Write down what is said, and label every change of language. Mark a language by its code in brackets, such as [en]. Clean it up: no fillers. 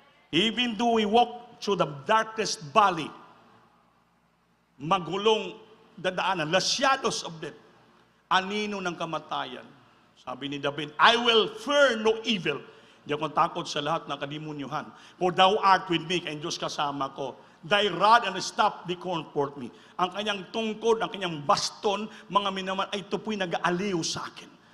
[en] Even though we walk through the darkest valley, [tl] magulong dadaanan, [en] the shadows of death, [tl] anino ng kamatayan. Sabi ni David, [en] I will fear no evil. [tl] Hindi ako takot sa lahat ng kadimunyuhan. [en] For thou art with me, [tl] kayong Diyos kasama ko. [en] Thy rod and staff, they comfort me. [tl] Ang kanyang tungkod, ang kanyang baston, mga minaman, ay ito po'y nag-aaliw sa akin.